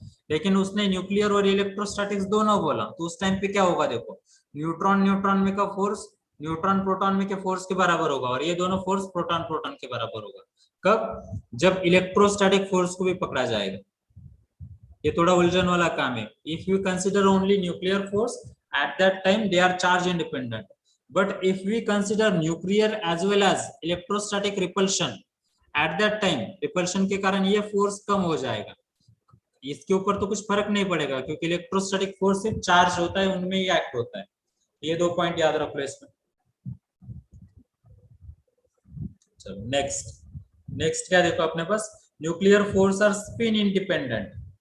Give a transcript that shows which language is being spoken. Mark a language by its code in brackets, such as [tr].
[hi] लेकिन उसने न्यूक्लियर और इलेक्ट्रोस्टैटिक्स दोनों बोला, तो उस टाइम पे क्या होगा, देखो न्यूट्रॉन न्यूट्रॉन में का फोर्स न्यूट्रॉन प्रोटॉन में के फोर्स के बराबर होगा और ये दोनों फोर्स प्रोटॉन प्रोटॉन के बराबर होगा। कब? जब इलेक्ट्रोस्टैटिक फोर्स को भी पकड़ा जाएगा। ये थोड़ा उलझन वाला काम है। [en] if you consider only nuclear force at that time they are charge independent, but if we consider nuclear as well as electrostatic repulsion at that time repulsion [hi] के कारण ये फोर्स कम हो जाएगा। इसके ऊपर तो कुछ फर्क नहीं पड़ेगा क्योंकि इलेक्ट्रोस्टैटिक फोर्स सिर्फ चार्ज होता है, उनमें ही एक्ट होता है। ये 2 पॉइंट याद रखो इसमें। चलो नेक्स्ट क्या देखो अपने पास, [en] Nuclear force are spin independent.